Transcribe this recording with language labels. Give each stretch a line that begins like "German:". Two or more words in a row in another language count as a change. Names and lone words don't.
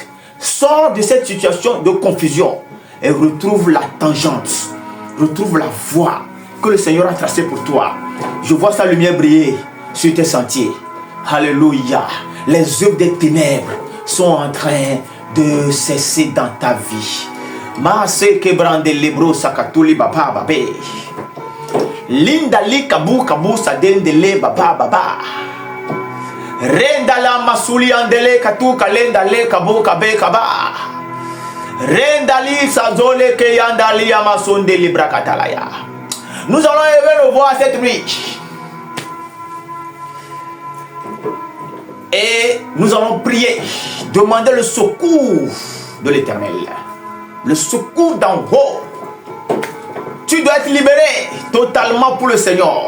French: Sors de cette situation de confusion et retrouve la tangente. Retrouve la voie que le Seigneur a tracée pour toi. Je vois sa lumière briller sur tes sentiers. Alléluia. Les œuvres des ténèbres sont en train de cesser dans ta vie. Maase kebrande lebro sakatuli baba babe. Lindali kabu kabu sadendele baba baba. Rendala masuli andele katu kalendale kabu kabe kaba. Rendali sazole ke yandali amasonde librakatalaya. Nous allons élever nos voix cette nuit. Et nous allons prier, demander le secours de l'Éternel. Le secours d'en haut. Tu dois être libéré totalement pour le Seigneur.